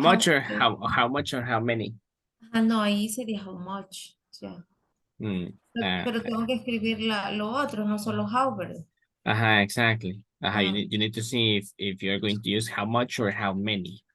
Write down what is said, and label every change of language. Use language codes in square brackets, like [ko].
[en] much or how much or how many. [es] no, ahí sería [en] how much. [es] Ya. Mm, Pero tengo que escribir lo otro, no solo how, ¿verdad? Ajá, exactly. Ajá, Ah, [en] you need to see if you're going to use how much or how many.